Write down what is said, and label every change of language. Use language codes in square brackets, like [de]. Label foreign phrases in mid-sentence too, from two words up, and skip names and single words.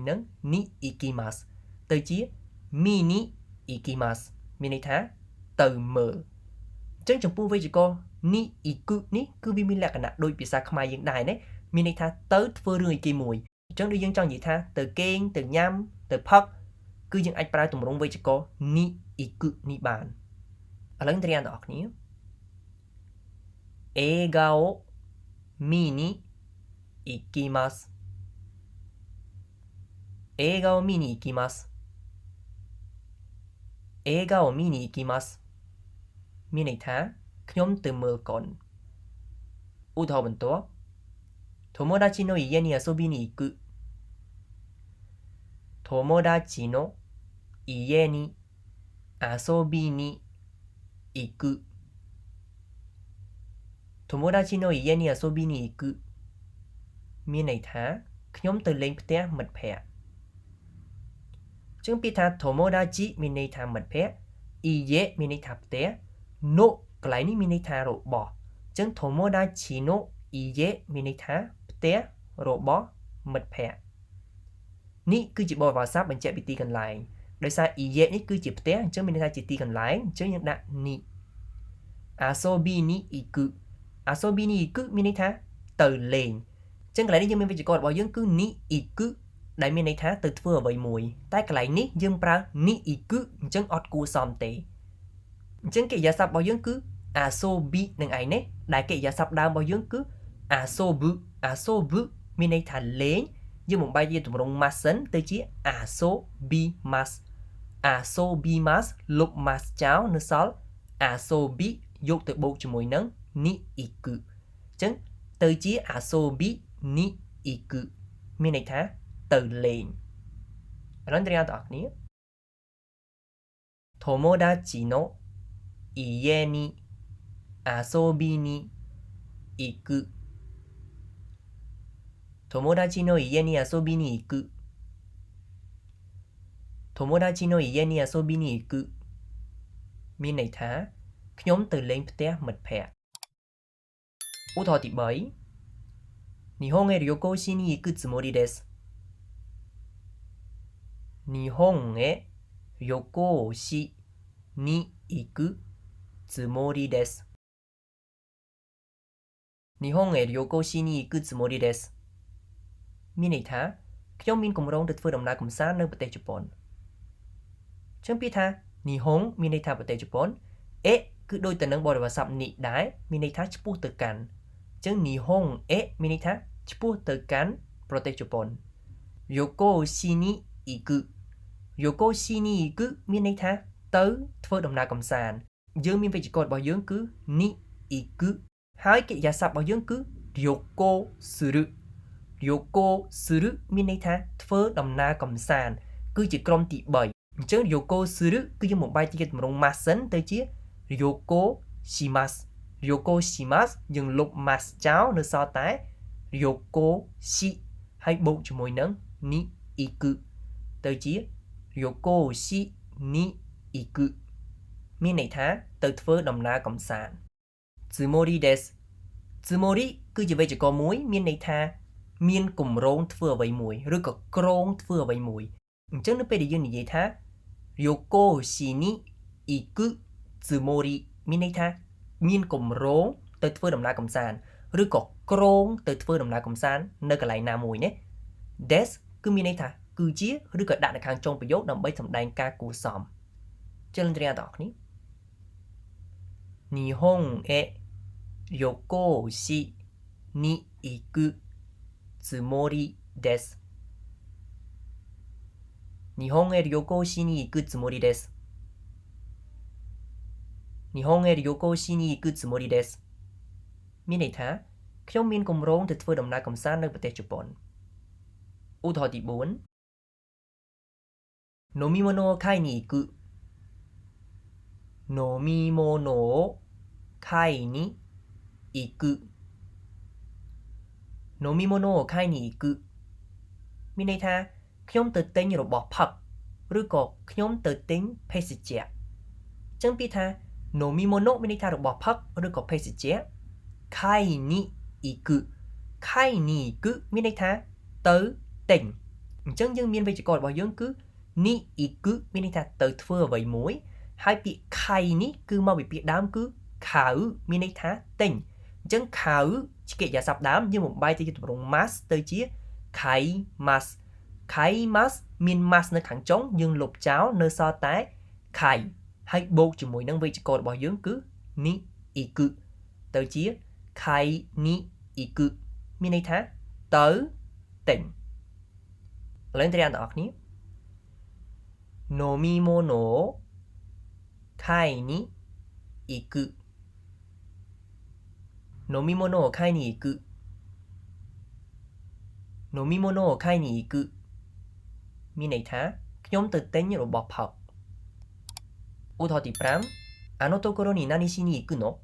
[km] នឹង [ja] に行きます [km] ទៅជា [ja] 見に行きます [km] មានន័យថាទៅមើលអញ្ចឹងចំពោះវេយ្យាករណ៍ [ja] に [km] អ៊ីគឹនេះគឺវាមានលក្ខណៈដូចភាសាខ្មែរយើងដែរណាមានន័យថាទៅធ្វើរឿងអីគេមួយអញ្ចឹងដូចយើងចង់និយាយថាទៅគេងទៅញ៉ាំទៅផឹកគឺយើងអាចប្រើទម្រង់វេយ្យាករណ៍ [ja] に行く [km] នេះបានឥឡូវត្រៀមទាំងអស់គ្នា [ja] 映画を見に行きます映画を見に行きます映画を見に行きます [km] មានន័យថាខ្ញុំទៅមើលកុនឧទាហរណ៍បន្ទាប់ [ja] 友達の家に遊びに行く友達の家に遊びに行く友達の家に遊びに行く [km] មានន័យថាខ្ញុំទៅលេងផ្ទះមិត្តភ័ក្តិចឹងពាក្យថា tomodachi មានន័យថាមិត្តភ័ក្តិ iye មានន័យថាផ្ទះ no កន្លែងនេះមានន័យថារបស់ចឹង [ja] 友達の家 [km] មានន័យថាផ្ទះរបស់មិត្តភ័ក្តិនេះគឺជា បរិយាស័ព្ទបញ្ជាក់ពីទីកន្លែងដោយសារ iye នេះគឺជាផ្ទះអញ្ចឹងមានន័យថាជាទីកន្លែងអញ្ចឹងយើងដាក់នេះ [ja] 遊びに行く遊びに行く [km] មានន័យថាទៅលេងចឹងកន្លែងនេះយើងមានវេយ្យាករណ៍របស់យើងគឺ [ja] に行く [km] ដែលមានន័យថាទៅធ្វើអ្វីមួយតែកន្លែងនេះយើងប្រើ [ja] に行く [km] អញ្ចឹងអត់គួរសមទេអញ្ចឹងកិរិយាសព្ទរបស់យើងគឺ asobi នឹងឯងនេះដែលកិរិយាសព្ទដើមរបស់យើងគឺ asobu មានន័យថាលេងយើងបំបែកជាទម្រង់ masen ទៅជា asobimas លុប mas ចោលនៅសល់ asobi យកទៅបូកជាមួយនឹង [ja] に行く [km] អញ្ចឹងទៅជា [ja] 遊びに行く [km] មានន័យថាទៅលេងឥឡូវត្រៀមទាំងអស់គ្នា [ja] 友達の家に遊びに行く友達の家に遊びに行く友達の家に遊びに行く [km] មានន័យថាខ្ញុំទៅលេងផ្ទះមិត្តភ័ក្តិឧទាហរណ៍ទី3 [ja] 日本へ旅行しに行くつもりです日本へ旅行しに行くつもりです日本へ旅行しに行くつもりです [km] មានន័យថាខ្ញុំមានគម្រោងទៅធ្វើដំណើរកម្សាន្ត នៅប្រទេសជប៉ុនចឹងពាក្យថានិហុងមានន័យថាប្រទេសជប៉ុនអេគឺដូចទៅនឹងបរិយាស័ព្ទនិដែរមានន័យថាឆ្ពោះទៅកាន់ចឹង [ja] 日本へ [km] មានន័យថាឆ្ពោះទៅកាន់ប្រទេសជប៉ុន [ja] 旅行しに行く旅行しに行く [km] មានន័យថាទៅធ្វើដំណើរកំសាន្តយើងមានវេយ្យាករណ៍របស់យើងគឺ [ja] に行く [km] ហើយ កិរិយាសព្ទរបស់យើងគឺ [ja] 旅行する旅行する [km] មានន័យថាធ្វើដំណើរកំសាន្តគឺជាក្រុមទី3អញ្ចឹង [ja] 旅行する [km] គឺយើងបំបែកជាទម្រង់ mas សិនទៅជា [ja] 旅行します旅行します [km] យើងលុប mas ចោលនៅសល់តែ [ja] 旅行し [km] ហើយបូកជាមួយនឹង [ja] に行く [km] ទៅជា [ja] 旅行しに行く [km] មាន ន័យថាទៅធ្វើដំណើរកំសាន្ត [ja] つもりです [km] Tsumori គឺជាវេយ្យាករណ៍មួយមានន័យថាមានគម្រោង ធ្វើអ្វីមួយឬក៏ក្រងធ្វើអ្វីមួយអញ្ចឹងនៅពេលដែលយើងនិយាយថា [ja] 旅行しに行くつもり [km] មានន័យថាមានគម្រោងទៅធ្វើដំណើរកំសាន្តឬក៏ក្រងទៅធ្វើដំណើរកំសាន្តនៅកន្លែងណាមួយណា Des គឺមានន័យថាគឺជាឬក៏ដាក់នៅខាងចុងប្រយោគដើម្បីសម្ដែងការគួរសមជឿនត្រីទាំងអស់គ្នា [ja] 日本へ旅行しに行くつもりです日本へ旅行しに行くつもりです日本へ旅行しに行くつもりです [km] មានន័យថាខ្ញុំមានគម្រោងទៅធ្វើដំណើរកម្សាន្តនៅប្រទេសជប៉ុនឧទាហរណ៍ទី4 [ja] 飲み物を買いに行く飲み物を買いに行く飲み物を買いに行く [km] មានន័យថាខ្ញុំទៅទិញរបស់ផឹកឬក៏ខ្ញុំទៅទិញភេសជ្ជៈអញ្ចឹងពាក្យថា飲み物 មានន័យថារបស់ផឹកឬក៏ភេសជ្ជៈ [ja] 買いに行く買いに行く [km] មានន័យថាទៅទិញអញ្ចឹងយើងមានវេយ្យាករណ៍របស់យើង គឺ [ja] に行く [km] មានន័យថាទៅធ្វើអ្វីមួយហើយពាក្យ kai នេះគឺមកពីពាក្យដើមគឺ kau មានន័យ ថាទិញអញ្ចឹង kau ជាកិរិយាសព្ទដើមយើងបំបែកទៅជាទម្រង់ mas ទៅជា [ja] 買います買います [km] មាន mas នៅខាងចុងយើងលុបចោលនៅសល់តែ kai ហើយបូកជាមួយនឹងវេយ្យាករណ៍របស់យើងគឺ [ja] に行く [km] ទៅជា [ja] 買いに行く [km] មានន័យថាទៅទិញឥឡូវទាំងអស់គ្នា [ja] 飲み物を買いに行く飲み物を買いに行く飲み物を買いに行く [km] មានន័យថាខ្ញុំទៅទិញរបស់ផឹកឧទាហរណ៍ទី5 [ja] あのところに何しに行くの